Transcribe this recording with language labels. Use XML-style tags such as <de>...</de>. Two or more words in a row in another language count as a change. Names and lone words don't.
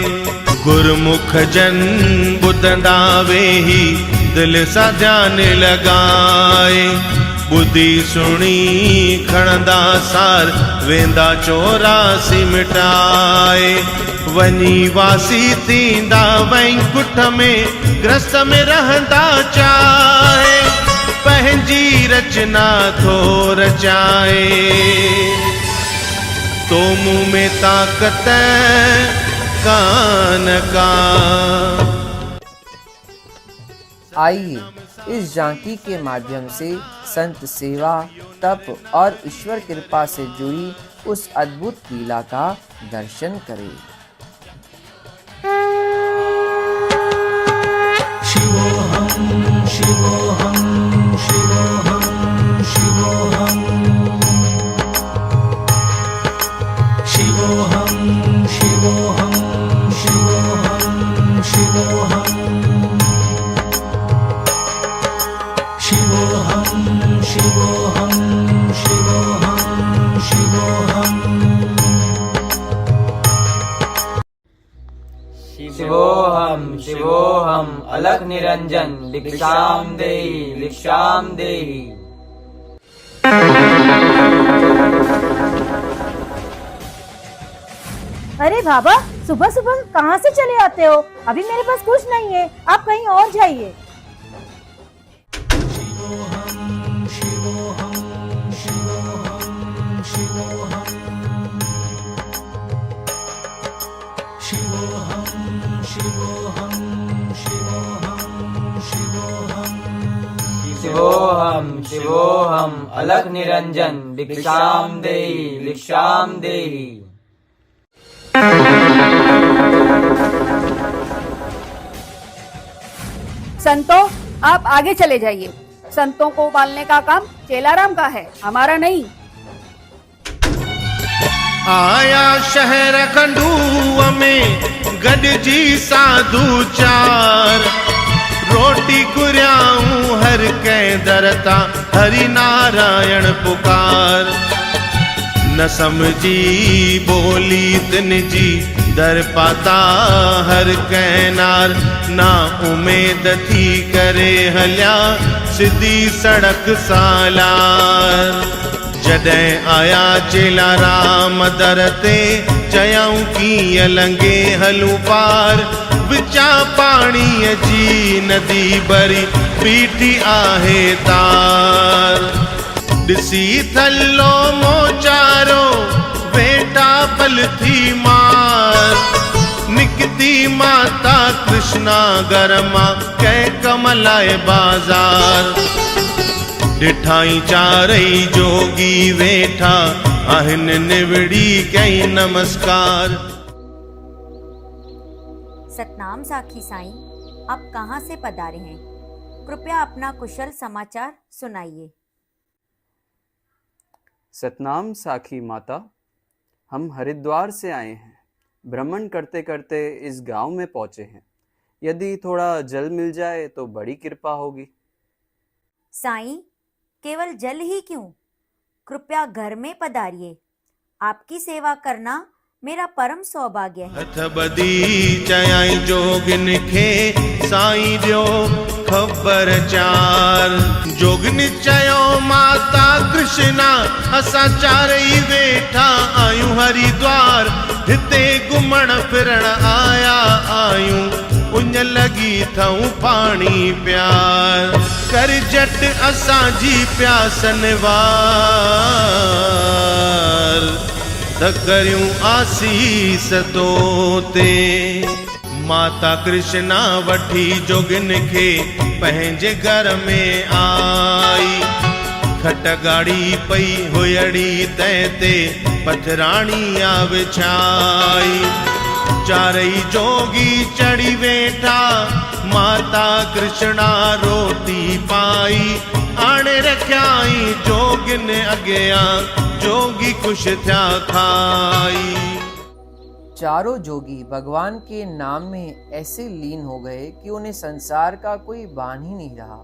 <sd>गुरमुख जन ॿुधंदा वेही दिल सां ध्यान लॻाए, ॿुधी सुणी खणंदा सार वेंदा 84 मिटाए। वञी वासी थींदा वैकुंठ में, ग्रस्त में रहंदा चाहे, पंहिंजी रचना थो रचाए। तो मुँह में ताकत कान का।</sd> <hi>आइए इस झांकी के माध्यम से संत सेवा, तप और ईश्वर कृपा से जुड़ी उस अद्भुत लीला का दर्शन करें।</hi> <sa>शिवोहम शिवोहम शिवोहम शिवोहम शिवोहम शिवोहम शिवोहम शिवोहम शिवोहम शिवोहम शिवोहम शिवोहम शिवोहम शिवोहम अलख निरंजन भिक्षाम देहि भिक्षाम देहि।</sa> <hi>अरे बाबा, सुबह सुबह कहाँ से चले आते हो? अभी मेरे पास कुछ नहीं है, आप कहीं और जाइए।</hi> <sa>शिवोहम शिवोहम शिवोहम शिवोहम शिवोहम शिवोहम शिवोहम शिवोहम शिवोहम शिवोहम अलख निरंजन भिक्षाम देहि भिक्षाम देहि।</sa> <hi>संतों, आप आगे चले जाइए। संतों को पालने का काम चेलाराम का है, हमारा नहीं।</hi> <sd>आया शहर खंडूअ में गॾजी साधु 4, रोटी घुरियाऊं हर कंहिं दर तां हरि नारायण पुकार। न समझी बोली तिन जी दर पाता हर कंहिं नार, ना उमेद थी करे हलिया सिधी सड़क सालार। जॾहिं आया चेला राम दर ते चयऊं कीअं लंघे हलूं पार विचा पाणीअ जी नदी भरी बीठी आहे तार ॾिसी थल्लो मोचारो वेठा पल थी मार निकती माता कृष्णा घर मां कंहिं कम लाइ बाज़ार ॾिठाई चारई जोगी वेठा आहिनि निवड़ी कई नमस्कार।</sd> <hi>सतनाम साखी साईं, आप कहाँ से पधारे हैं? कृपया अपना कुशल समाचार सुनाइए। सतनाम साखी माता, हम हरिद्वार से आए हैं। भ्रमण करते करते इस गांव में पहुंचे हैं। यदि थोड़ा जल मिल जाए तो बड़ी कृपा होगी। साईं, केवल जल ही क्यों, कृपया घर में पधारिए। आपकी सेवा करना मेरा परम सौभाग्य है।</hi> <sd>हथ बदी चयाई जोगिन खे साईं ॾियो ख़बर चार जोगिन चयो माता कृष्णा असां चारई वेठा आयूं हरिद्वार हिते घुमण फिरण आया आयूं उञ लगी थऊं पाणी प्यार कर जट असांजी प्यासन वार त करियूं आसीस तो ते माता कृष्णा वठी जोगिन खे पंहिंजे घर में आई खट गाड़ी पई हुयड़ी तंहिं ते पथराणी आ विछाई चारई जोगी चढ़ी वेठा माता कृष्णा रोटी पाई आणे रखियाई जोगिन अॻियां जोगी खुश थिया खाई।</sd> <hi>चारों जोगी भगवान के नाम में ऐसे लीन हो गए कि उन्हें संसार का कोई बान ही नहीं रहा।</hi>